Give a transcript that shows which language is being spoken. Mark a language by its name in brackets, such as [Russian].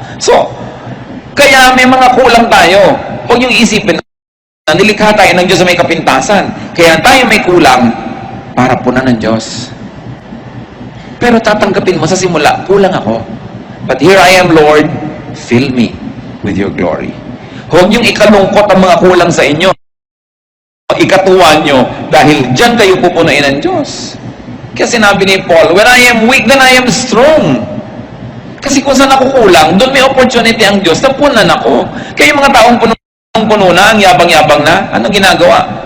[Filipino] So, kaya may mga kulang tayo. Huwag yung isipin na nilikha tayo ng Diyos sa may kapintasan. Kaya tayo may kulang para punan ng Diyos. Pero tatanggapin mo sa simula, kulang ako. [English] But here I am, Lord, fill me with your glory. [Filipino] Huwag yung ikalungkot ang mga kulang sa inyo. Ikatuwa nyo dahil dyan kayo pupunuin ng Diyos. Kaya sinabi ni Paul, [English] when I am weak, then I am strong. [Filipino] Kasi kung saan ako kulang, doon may opportunity ang Diyos, tapunan ako. Kaya yung mga taong puno na, ang yabang-yabang na, anong ginagawa?